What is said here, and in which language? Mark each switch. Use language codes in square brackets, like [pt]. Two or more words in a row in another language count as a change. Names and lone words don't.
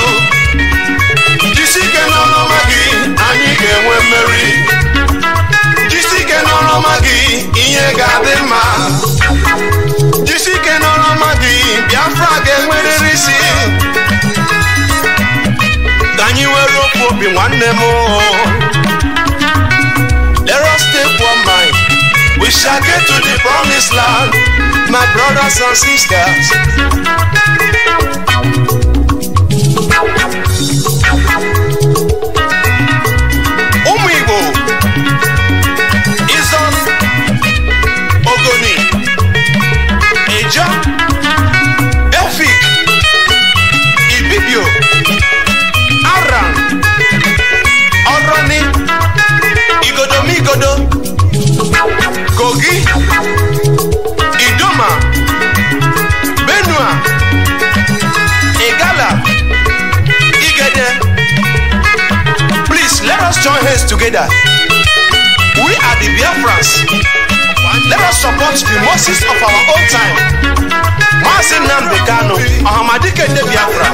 [ig] Jisike n'ọlụma gị, anyị ga-enwe mmeri. Jisike n'ọlụma gị, ihe ga-adị mma. Jisike n'ọlụma gị, Biafra ga-enwerịrị isi. Ka anyị were ofu obi nwanne m. [en] Let us take one mind. We shall get to the promised land, my brothers and sisters. [ig] Ụmụ Igbo, Izon, Ogoni, Eja, Efik, Ibibio, Aran, Oroni, Igodomigodo, Kogi, Idoma, Benua, Igala, Igede. [en] Please let us join hands together. We are the Biafrans. Let us support the Moses of our own time, Maazị Nnamdi Kanu Ọhamadike de Biafra.